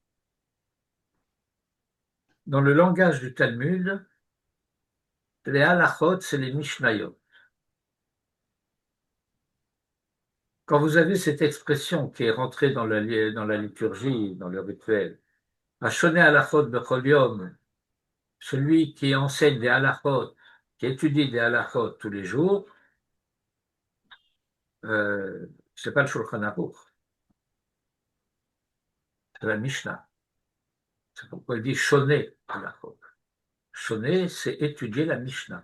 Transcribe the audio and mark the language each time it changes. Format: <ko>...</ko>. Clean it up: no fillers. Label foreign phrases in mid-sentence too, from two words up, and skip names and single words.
<fr>Dans le langage du Talmud, les halachot, c'est les mishnayot. Quand vous avez cette expression qui est rentrée dans la liturgie, dans le rituel,</fr> <he>השונה הלכות בכל יום,</he> <fr>celui qui enseigne des halachot, qui étudie des halachot tous les jours, c'est pas le Shulchan Aruch, c'est la Mishnah. C'est pourquoi il dit</fr> <he>שונה הלכות.</he> <fr>Shoné, c'est étudier la Mishnah.</fr>